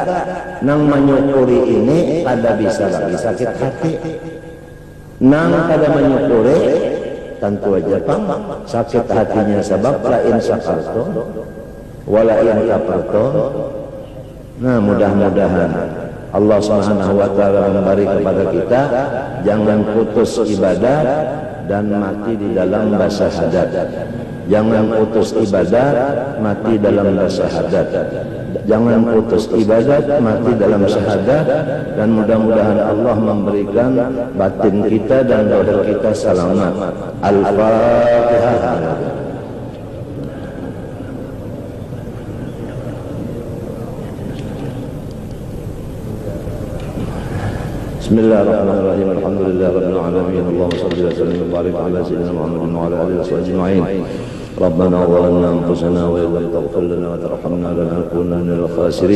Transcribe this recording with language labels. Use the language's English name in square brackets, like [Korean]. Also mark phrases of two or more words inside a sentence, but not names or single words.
[Banjar] Nang menyukuri ini kada bisa lagi sakit hati. Nang kada menyukuri, tentu aja sakit hatinya sebab lain sakarto walain kaparto. [Indonesian] Nah mudah-mudahan [Arabic] الله سبحانه وتعالى [Indonesian] memberi kepada kita jangan putus ibadah dan mati di dalam syahadat. Jangan putus ibadah mati dalam syahadat. Jangan putus ibadat mati dalam syahadat, dan mudah-mudahan Allah memberikan batin kita dan doa kita selamat. [Arabic] Al-Fatihah. بسم الله الرحمن الرحيم. الحمد لله رب العالمين. اللهم صل وسلم وبارك على سيدنا محمد وعلى آله وصحبه أجمعين. ربنا ظلمنا أنفسنا وإن لم تغفر لنا وترحمنا لنكونن من الخاسرين.